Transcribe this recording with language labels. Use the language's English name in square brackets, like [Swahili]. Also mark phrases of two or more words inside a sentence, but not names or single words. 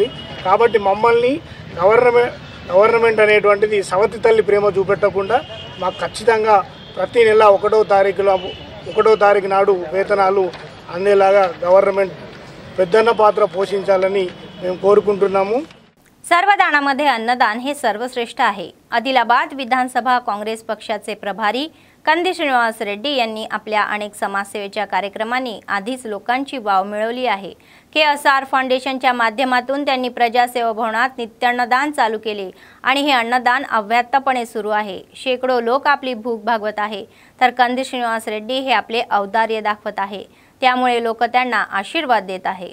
[Telugu] కాబట్టి మమ్మల్ని గవర్నమెంట్ అనేటువంటిది సవతి తల్లి ప్రేమ చూపెట్టకుండా మాకు ఖచ్చితంగా ప్రతి నెల 1వ తారీఖులో 1వ తారీఖు నాడు వేతనాలు అందేలాగా గవర్నమెంట్ పెద్దన్న పాत्र పోషించాలని మేము కోరుకుంటున్నాము. [Marathi] सर्वदानामध्ये अन्नदान हे सर्वश्रेष्ठ आहे. आदिलाबाद विधानसभा काँग्रेस पक्षाचे प्रभारी कंदी श्रीनिवास रेड्डी यांनी आपल्या अनेक समाजसेवेच्या कार्यक्रमांनी आधीच लोकांची वाव मिळवली आहे. KSR फाउंडेशनच्या माध्यमातून त्यांनी प्रजासेवा भवनात नित्यान्नदान चालू केले आणि हे अन्नदान अव्याहतपणे सुरू आहे. शेकडो लोक आपली भूक भागवत आहे, तर कंदी श्रीनिवास रेड्डी हे आपले औदार्य दाखवत आहे. त्यामुळे लोक त्यांना आशीर्वाद देत आहे.